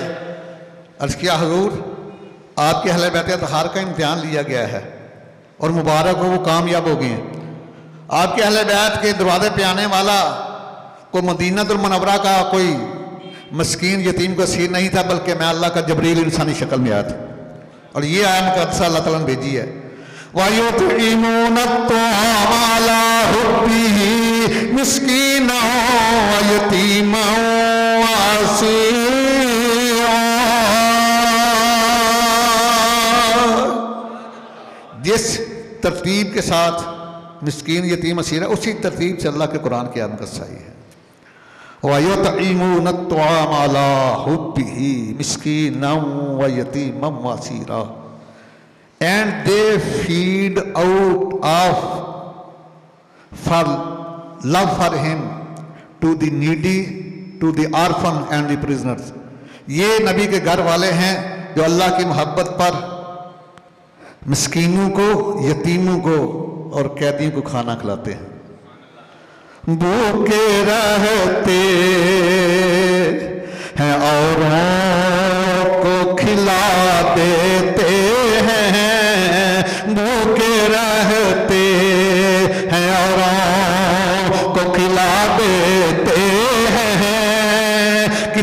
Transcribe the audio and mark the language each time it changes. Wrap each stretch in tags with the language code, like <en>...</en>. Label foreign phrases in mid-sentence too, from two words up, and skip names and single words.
<hi>अर्ज़ किया हुजूर आपके अहले बैत अतहार का इम्तिहान लिया गया है और मुबारक हो वो कामयाब हो गए हैं। आपके अहले बैत के दरवाजे पे आने वाला कोई मदीनतुल मुनव्वरा का कोई मस्कीन यतीम का सीर नहीं था, बल्कि मैं अल्लाह का जबरील इंसानी शक्ल में आया था। और ये आया मुक़द्दस अल्लाह ताला ने भेजी है।</hi> <ar>ويطعمون الطعام على حبه مسكينا ويتيما وأسيرا.</ar> <hi>जिस तरतीब के साथ</hi> <ar>مسكين يتيم أسيرا,</ar> <hi>उसी तरतीब से अल्लाह के कुरान की आमद आई है।</hi> <ar>ويطعمون الطعام على حبه مسكينا ويتيما وأسيرا,</ar> <en>and they feed out of for love for him to the needy, to the orphan and the prisoners।</en> <hi>ये नबी के घर वाले हैं जो अल्लाह की मोहब्बत पर मिस्कीनों को, यतीमों को और कैदियों को खाना खिलाते हैं। भूखे रहते हैं औरों को खिला देते हैं, भूखे रहते हैं औरों को खिला देते हैं।</hi>